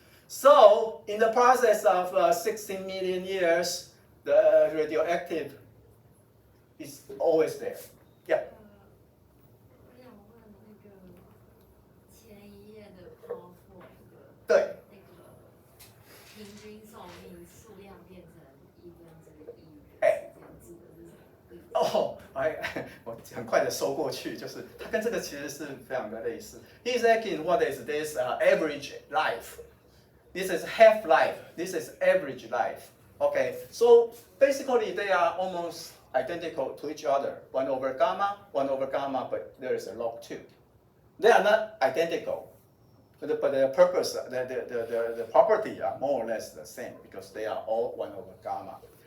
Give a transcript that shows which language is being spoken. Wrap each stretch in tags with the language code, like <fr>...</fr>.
<en>So in the process of 16 million years, the radioactive is always there. Yeah.</en> <zh>我想问那个前一页的 PowerPoint 对。那个平均寿命数量变成1/1，指的是什么意思？哦，我很快的收过去，就是它跟这个其实是非常的类似。</zh> <en>He's asking what is this average life? This is half life. This is average life. Okay, so basically they are almost identical to each other. 1/gamma, 1/gamma, but there is a log 2. They are not identical, but the purpose, the property are more or less the same because they are all 1/gamma.</en>